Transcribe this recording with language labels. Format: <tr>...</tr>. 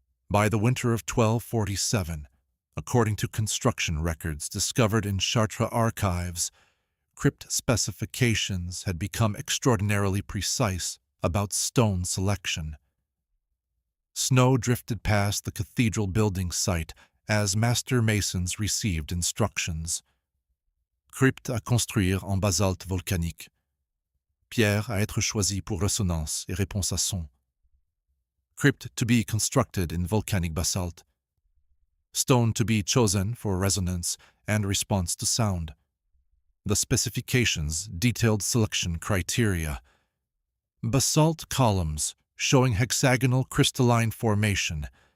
<en>By the winter of 1247, according to construction records discovered in Chartres archives, crypt specifications had become extraordinarily precise about stone selection. Snow drifted past the cathedral building site as master masons received instructions.</en> <fr>Crypte à construire en basalte volcanique. Pierre à être choisie pour résonance et réponse à son.</fr> <en>Crypt to be constructed in volcanic basalt. Stone to be chosen for resonance and response to sound. The specifications detailed selection criteria. Basalt columns showing hexagonal crystalline formation.</en>